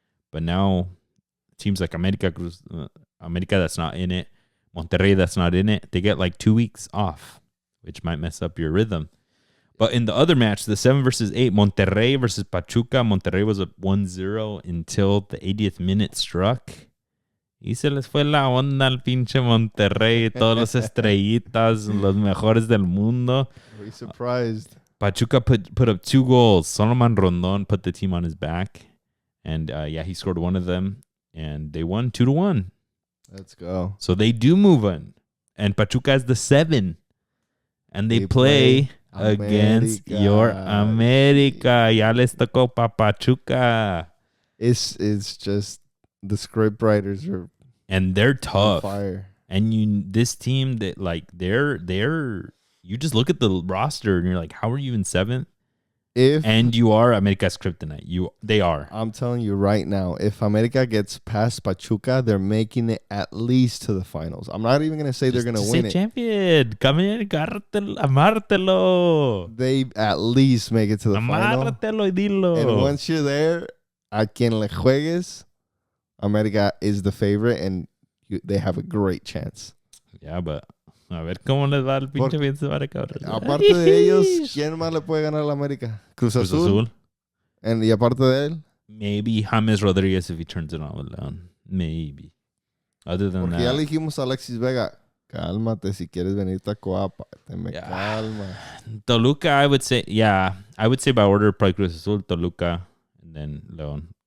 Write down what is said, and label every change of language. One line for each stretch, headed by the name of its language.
English: But now teams like America that's not in it, Monterrey that's not in it, they get like 2 weeks off, which might mess up your rhythm. But in the other match, the 7 versus 8, Monterrey versus Pachuca, Monterrey was up 1-0 until the 80th minute struck.
Spanish: Y se les fue la onda al pinche Monterrey, todos los estrellitas, los mejores del mundo.
English: Were you surprised? Pachuca put up 2 goals. Solomon Rondon put the team on his back. And he scored one of them. And they won 2-1. Let's go. So they do move on. And Pachuca is the 7. And they play against your America.
Spanish: Ya les tocó pa Pachuca.
English: It's just the script writers are they're tough. Fire. And this team that like they're you just look at the roster and you're like, how are you in 7th? And you are America's kryptonite. They are. I'm telling you right now, if America gets past Pachuca, they're making it at least to the finals. I'm not even gonna say they're gonna win it. Champion, come in,
Spanish: amártelo.
English: They at least make it to the final.
Spanish: Amártelo y dilo.
English: And once you're there,
Spanish: a quien le juegues,
English: America is the favorite, and they have a great chance.
Spanish: Yeah, but a ver cómo les va el pinche fin de semana, cabrón. Aparte de ellos, ¿quién más le puede ganar a la América? Cruz Azul. Y aparte de él,
English: maybe James Rodriguez if he turns it on with León. Maybe. Other than
Spanish: porque
English: that,
Spanish: ya le dijimos a Alexis Vega, cálmate si quieres venirte a Coapa. Calma.
English: Toluca, I would say by order, probably Cruz Azul, Toluca, and then León.